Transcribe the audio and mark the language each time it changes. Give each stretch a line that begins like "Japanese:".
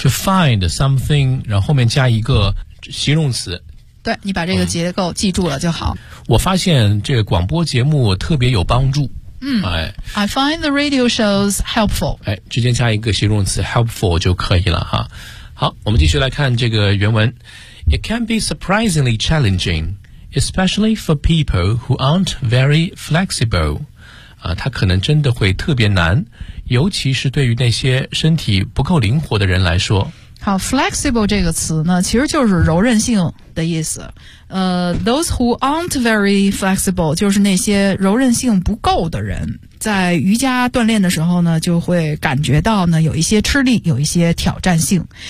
English: to find something
Chinese: 然后后面加一个形容词，对，你把这个结构记住了就好。我发现这个广播节目特别有帮助，
English: I find the radio shows helpful，
Chinese: 哎，直接加一个形容词 helpful 就可以了哈。好，我们继续来看这个原文。
English: It can be surprisingly challenging, especially for people who aren't very flexible.
Chinese: 它可能真的会特别难，尤其是对于那些身体不够灵活的人来说。好， flexible 这个词呢，其实就是柔韧性的意思。
English: Those who aren't very flexible
Chinese: 就是那些柔韧性不够的人，在瑜伽锻炼的时候呢，就会感觉到呢有一些吃力，有一些挑战性。